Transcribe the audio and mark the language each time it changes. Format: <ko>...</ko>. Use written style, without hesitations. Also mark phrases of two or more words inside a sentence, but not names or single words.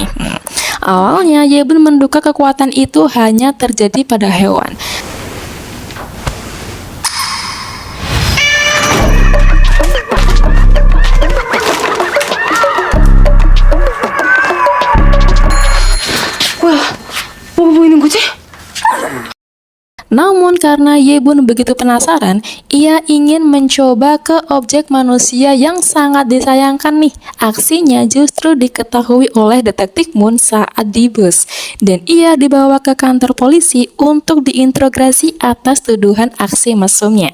<id>Awalnya, Ye Bun menduga kekuatan itu hanya terjadi pada hewan. Wah,</id> <ko>뭐 보이는 거지?</ko> <id>Namun karena Ye Bun begitu penasaran, ia ingin mencoba ke objek manusia yang sangat disayangkan nih. Aksinya justru diketahui oleh detektif Moon saat di bus, dan ia dibawa ke kantor polisi untuk diinterogasi atas tuduhan aksi mesumnya.</id>